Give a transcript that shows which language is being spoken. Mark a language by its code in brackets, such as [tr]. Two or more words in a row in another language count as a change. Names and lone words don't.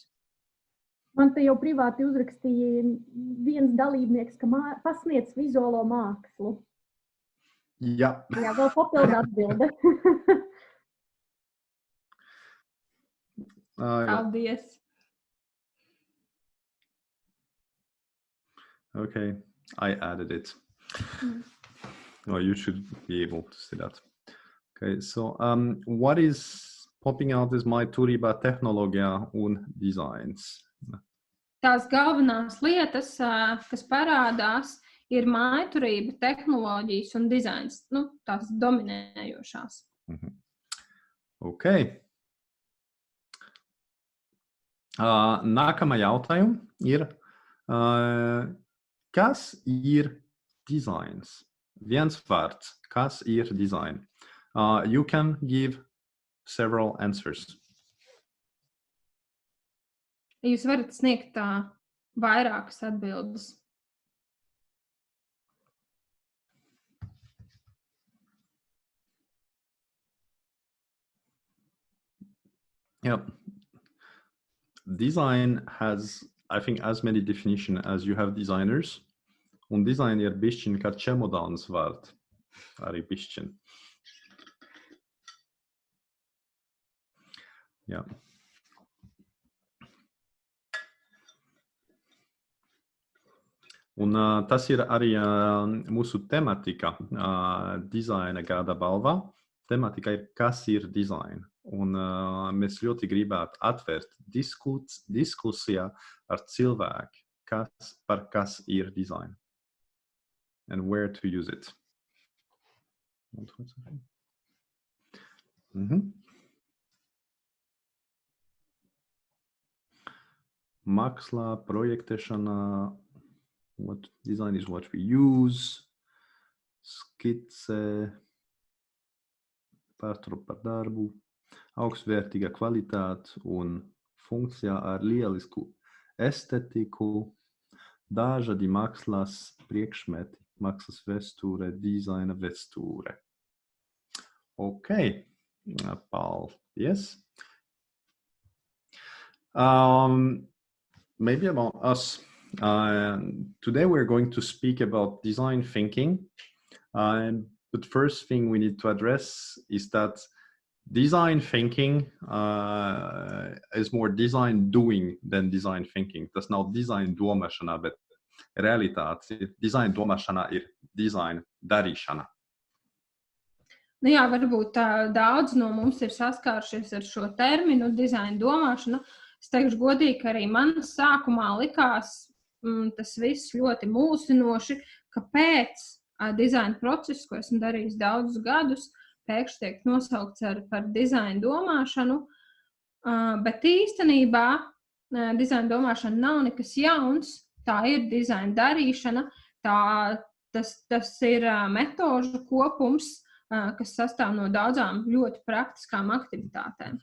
[lv] Man te jau privāti uzrakstīja viens dalībnieks, ka pasniedz vizuālo mākslu. Jā. Jā, vēl papildu atbilde. Paldies. [en] Okay, I added it. Well, you should be able to see that. Okay, so what is popping out is my [lv] turība tehnoloģija un designs. Tās galvenās lietas, kas parādās, ir mājturība, tehnoloģijas un dizains. Tās dominējošās. [en] Okay. [lv] Nākamā jautājuma ir, kas ir dizains? Viens vārds, kas ir design? [en] You can give several answers. [lv] Jūs varat sniegt vairākas atbildes. [en] Yeah. Design has, I think, as many definitions as you have designers. [lv] Un design ir bišķiņ kā čemodāns vārds. Arī bišķiņ. Jā. Un tas ir arī mūsu tematika dizaina gada balvā. Tematika ir, kas ir dizaina. Un mēs ļoti gribētu atvērt diskusijā ar cilvēku, par kas ir dizaina. [en] And where to use it. [lv] Mākslā, projektēšanā, [en] what design is what we use, [lv] skice, pārturu par darbu, augstvērtīga kvalitāte un funkcija ar lielisku estetiku, dažādi mākslas priekšmeti, mākslas vēsture, dizaina vēsture. Okay, paldies. [en] Maybe about us. Today we're going to speak about design thinking. But first thing we need to address is that design thinking is more design doing than design thinking. [lv] Tas nav design domāšana, bet realitāte. Design domāšana ir design darīšana. Jā, varbūt daudz no mums ir saskāršies ar šo terminu design domāšana. Es teikšu godīgi, ka arī man sākumā likās tas viss ļoti mulsinoši, kāpēc dizaina process, ko esmu darījis daudzus gadus, pēkšņi tiek nosaukts par dizaina domāšanu, bet īstenībā dizaina domāšana nav nekas jauns, tā ir dizaina darīšana, tas ir metožu kopums, kas sastāv no daudzām ļoti praktiskām aktivitātēm.